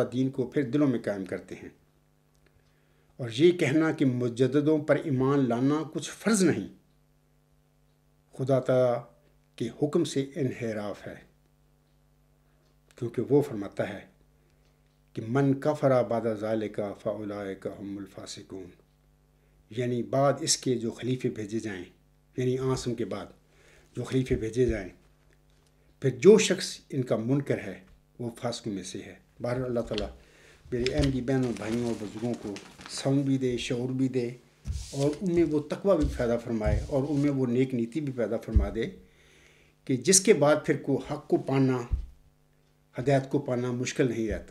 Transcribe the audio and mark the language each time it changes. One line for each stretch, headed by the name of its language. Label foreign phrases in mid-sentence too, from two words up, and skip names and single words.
Urdu: دین کو پھر دلوں میں قائم کرتے ہیں، اور یہ کہنا کہ مجددوں پر ایمان لانا کچھ فرض نہیں، خدا تعالیٰ کے حکم سے انحراف ہے، کیونکہ وہ فرماتا ہے کہ
Arabic: من کفر بعد ذالک فاولئک هم الفاسقون،
Urdu: یعنی بعد اس کے جو خلیفے بھیجے جائیں، یعنی عاصم کے بعد جو خلیفے بھیجے جائیں، پھر جو شخص ان کا منکر ہے وہ فاسقوں میں سے ہے۔ بہرحال اللہ تعالیٰ میرے احمدی بہنوں بھائیوں اور بزرگوں کو سمجھ بھی دے، شعور بھی دے، اور ان میں وہ تقویٰ بھی پیدا فرمائے، اور ان میں وہ نیک نیتی بھی پیدا فرما دے کہ جس کے بعد پھر کو حق کو پانا، ہدایت کو پانا مشکل نہیں رہتا۔